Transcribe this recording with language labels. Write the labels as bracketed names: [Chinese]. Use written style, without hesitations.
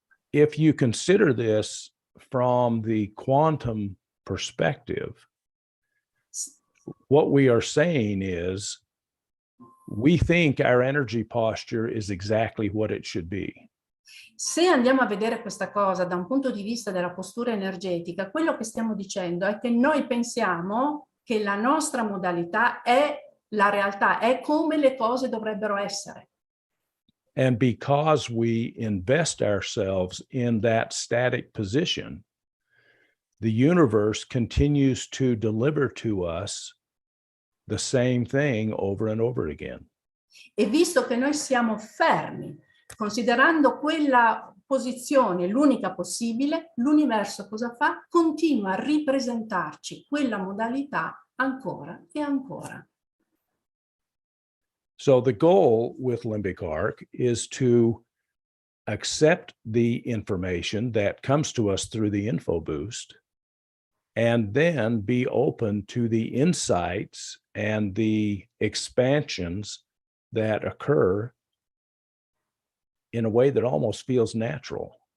[English] If you consider this from the quantum perspective, what we are saying is we think our energy posture is exactly what it should be. [Italian] Se andiamo a vedere questa cosa da un punto di vista della postura energetica, quello che stiamo dicendo è che noi pensiamo che la nostra modalità è la realtà, è come le cose dovrebbero essere. [English] And because we invest ourselves in that static position, the universe continues to deliver to us the same thing over and over again. [Italian] E visto che noi siamo fermi, considerando quella posizione l'unica possibile, l'universo cosa fa? Continua a ripresentarci quella modalità ancora e ancora. [English] So the goal with LimbicArc is to accept the information that comes to us through the info boost and then be open to the insights and the expansions that occur in a way that almost feels natural.